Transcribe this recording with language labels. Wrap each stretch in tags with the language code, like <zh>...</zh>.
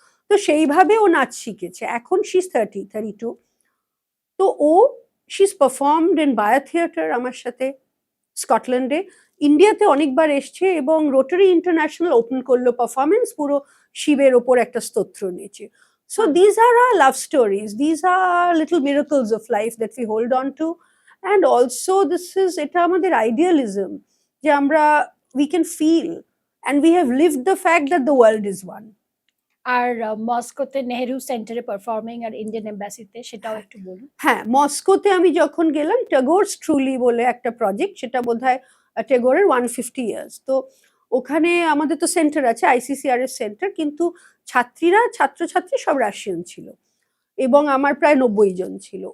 <bn>তো সেইভাবে ও নাচ শিখেছে। এখন</bn> <en>she is</en> <bn>32। তো</bn> <en>she is performed in</en> <bn>বায়া থিয়েটার আমার সাথে স্কটল্যান্ডে, ইন্ডিয়াতে অনেকবার এসছে, এবং রোটারি ইন্টারন্যাশনাল ওপেন করলো পারফরমেন্স, পুরো শিবের ওপর একটা স্তোত্র নিয়েছে।</bn> <en>So these are our love stories. These are little miracles of life that we hold on to. And also</en> <bn>এটা আমাদের</bn> <en>idealism,</en> <bn>যে আমরা</bn> <en>we can feel and we have lived the fact that the world is one.</en> <bn>আর মস্কোতে নেহেরু সেন্টারে performing আর Indian এম্বাসিতে সেটাও একটু বলুন। হ্যাঁ, মস্কোতে আমি যখন গেলাম টাগোরস ট্রুলি বলে একটা প্রজেক্ট, সেটা বোধহয় টেগোরের 150 ইয়ার্স। তো ওখানে আমাদের তো সেন্টার আছে, ICCRS সেন্টার, কিন্তু ছাত্রছাত্রী সব রাশিয়ান ছিল এবং আমার প্রায় 90 জন ছিল।</bn>